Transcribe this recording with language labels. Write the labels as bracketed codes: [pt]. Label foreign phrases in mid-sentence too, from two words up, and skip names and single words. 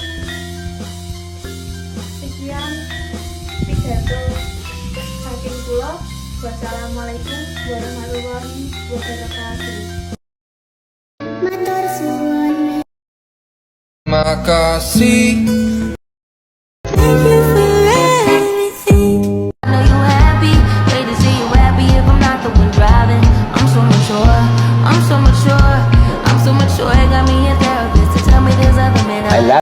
[jv] Sekian pidato saking kula. [ar] والسلام عليكم ورحمة الله وبركاته. [jv] Matur suwun. [id] Makasih. [en] Thank you for everything. I know you happy, hate to see you happy if I'm not the one driving. I'm so mature, I'm so mature, I'm so mature. Got me a therapist to tell me there's other men.